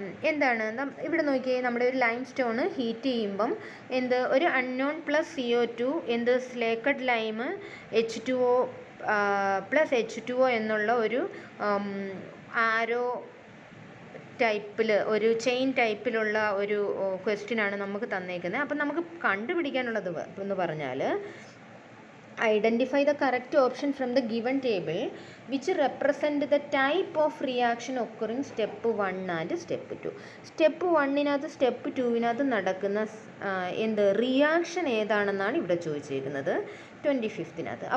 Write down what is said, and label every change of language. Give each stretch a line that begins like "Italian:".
Malayalam: എന്താണ് ഇവിടെ നോക്കിയേ, നമ്മുടെ ഒരു ലൈം സ്റ്റോൺ ഹീറ്റ് ചെയ്യുമ്പം ഒരു unknown plus CO2 slaked lime H2O plus H2O എന്നുള്ള ഒരു ആരോ ടൈപ്പിൽ, ഒരു ചെയിൻ ടൈപ്പിലുള്ള ഒരു ക്വസ്റ്റ്യനാണ് നമുക്ക് തന്നേക്കുന്നത്. അപ്പം നമുക്ക് കണ്ടുപിടിക്കാനുള്ളത് എന്ന് പറഞ്ഞാൽ,
English: identify the correct option from the given table which represent the type of reaction occurring step 1 and step 2.
Malayalam: Step 1-നകത്ത് step 2-നകത്ത് നടക്കുന്ന റിയാക്ഷൻ ഏതാണെന്നാണ് ഇവിടെ ചോദിച്ചേക്കുന്നത് 25th-നകത്ത്.